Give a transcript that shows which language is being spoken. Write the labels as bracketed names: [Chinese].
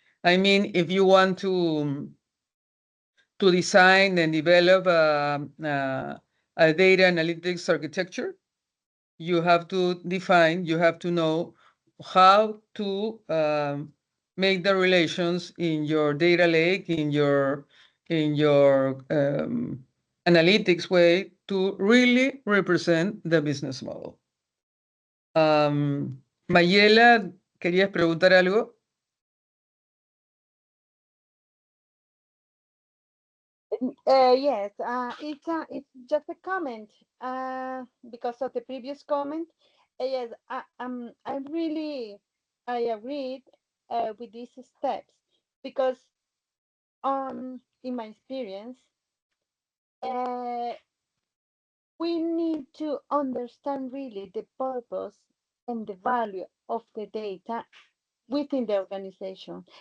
[English] I mean, if you want to design and develop a data analytics architecture, you have to define, you have to know how to make the relations in your data lake, in your analytics way to really represent the business model. [Spanish] Mayela, ¿querías preguntar algo? [English] Yes, it's just a comment because of the previous comment. Yes, I agreed with these steps because in my experience, uh, we need to understand really the purpose and the value of the data within the organization.